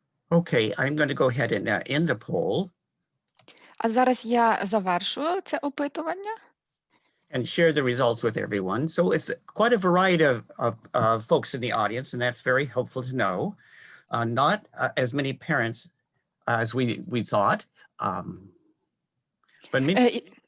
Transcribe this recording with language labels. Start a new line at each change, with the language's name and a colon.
English: Okay, I'm going to go ahead and end the poll
Ukrainian: А зараз я завершую це опитування.
English: and share the results with everyone. So it's quite a variety of folks in the audience, and that's very helpful to know. Not as many parents as we thought, but many.